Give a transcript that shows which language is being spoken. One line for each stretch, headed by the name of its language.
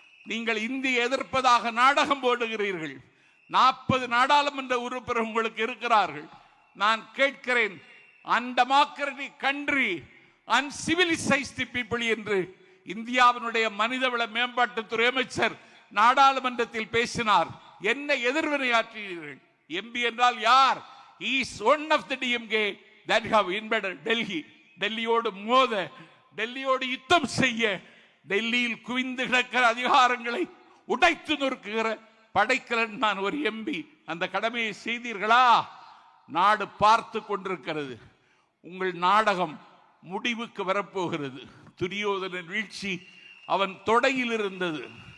Tamil: நீங்கள் இந்தியை எதிர்ப்பதாக நாடகம் போடுகிறீர்கள். 40 நாடாளுமன்ற உறுப்பினர் உங்களுக்கு இருக்கிறார்கள். நான் கேட்கிறேன்,
English: undemocratic country, uncivilised people
Tamil: என்று இந்தியாவினுடைய மனிதவள மேம்பாட்டுத்துறை அமைச்சர் நாடாளுமன்றத்தில் பேசினார். என்ன எதிர்வினையாற்றினீர்கள்? எம்பி என்றால் யார்?
English: He is one of the DMK that have invaded Delhi.
Tamil: டெல்லியோடு மோத, டெல்லியோடு யுத்தம் செய்ய, டெல்லியில் குவிந்து கிடக்கிற அதிகாரங்களை உடைத்து நொறுக்குகிற படைக்கலன் நான் ஒரு எம்பி. அந்த கடமையை செய்தீர்களா? நாடு பார்த்து கொண்டிருக்கிறது. உங்கள் நாடகம் முடிவுக்கு வரப்போகிறது. துரியோதனன் வீழ்ச்சி அவன் தொடையில் இருந்தது.